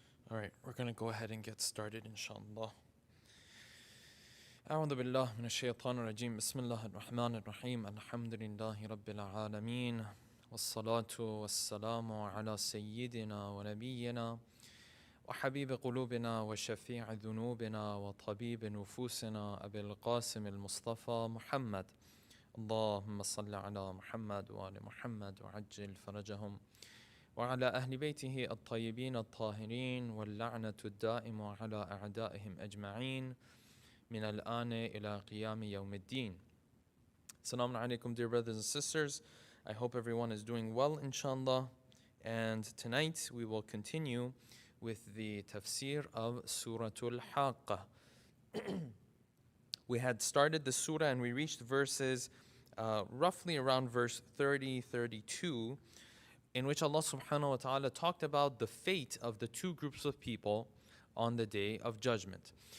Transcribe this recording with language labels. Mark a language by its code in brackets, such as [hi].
[en] Alright, we're going to go ahead and get started, inshallah. [ar] أعوذ بالله من الشيطان الرجيم بسم الله الرحمن الرحيم الحمد لله رب العالمين والصلاة والسلام على سيدنا ونبينا وحبيب قلوبنا وشفيع ذنوبنا وطبيب نفوسنا أبي القاسم المصطفى محمد اللهم صل على محمد وآل محمد وعجل فرجهم وعلى أهل بيته الطيبين الطاهرين واللعنة الدائمة على أعدائهم أجمعين من الآن إلى قيام يوم الدين. [en] Assalamu alaikum, dear brothers and sisters. I hope everyone is doing well, inshallah. And tonight we will continue with the tafsir of Surah Haaqqah. We had started the surah and we reached verses roughly around verse 30-32, in which Allah subhanahu wa ta'ala talked about the fate of the two groups of people on the day of judgment.